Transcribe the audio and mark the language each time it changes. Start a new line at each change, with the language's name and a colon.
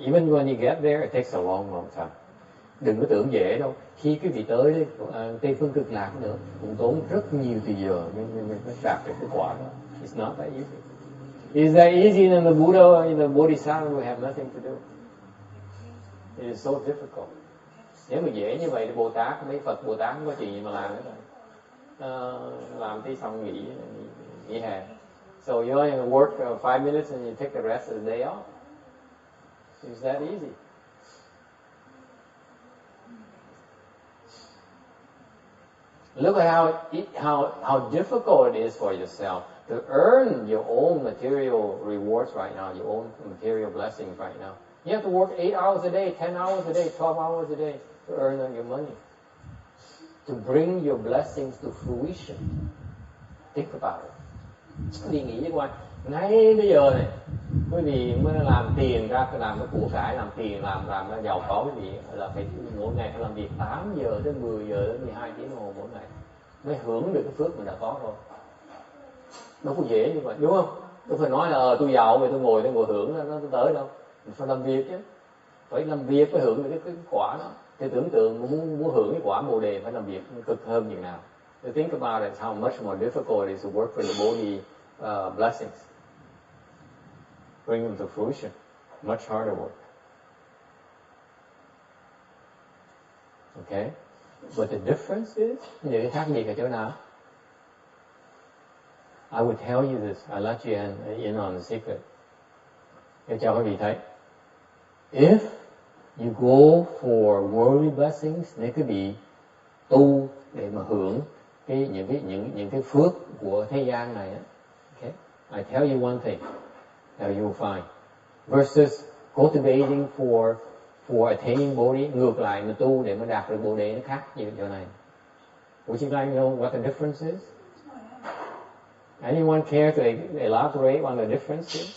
English: Even when you get there, it takes a long time.
Vietnamese: Đừng có tưởng dễ đâu. Khi quý vị tới Tây Phương Cực Lạc nữa, cũng tốn rất nhiều thời giờ mới đạt được cái quả đó.
English: It's not that easy. Is that easy than the Buddha or the Bodhisattva who have nothing to do? It is so difficult.
Vietnamese: Nếu mà dễ như vậy thì Bồ Tát, mấy Phật Bồ Tát không có chuyện gì mà làm nữa rồi. Làm tí xong nghỉ hè.
English: So you only work 5 minutes and you take the rest of the day off. It's that easy. Look at how difficult it is for yourself to earn your own material rewards right now, your own material blessings right now. You have to work 8 hours a day, 10 hours a day, 12 hours a day to earn your money, to bring your blessings to fruition. Think about it.
Vietnamese: Đi nghĩ với quan, ngay bây giờ này, quý vị mới làm tiền ra, làm cái của cải, làm tiền, làm ra giàu có, quý vị là phải mỗi ngày phải làm việc 8 giờ đến 10 giờ đến 12 tiếng đồng hồ mỗi ngày mới hưởng được cái phước mình đã có thôi. Đâu có dễ như vậy, đúng không? Tôi phải nói là tôi giàu vậy tôi ngồi hưởng nó tới đâu. Mình phải làm việc chứ, phải làm việc mới hưởng được cái quả đó. Thì tưởng tượng muốn hưởng cái quả Bồ đề phải làm việc cực hơn như nào.
English: To think about it, how much more difficult it is to work for the Bodhi blessings. Bring them to fruition. Much harder work. Okay? But the difference is,
Vietnamese: những cái khác biệt ở chỗ nào?
English: I would tell you this. I let you in on the secret.
Vietnamese: Để cho quý vị thấy.
English: If you go for worldly blessings,
Vietnamese: nếu quý vị tu để mà hưởng những cái phước của thế gian này, okay?
English: I tell you one thing that you will find. Versus cultivating for attaining Bodhi,
Vietnamese: ngược lại mà tu để mà đạt được Bồ đề nó khác như chỗ này.
English: Would you like to know what the difference is? Anyone care to elaborate on the difference here?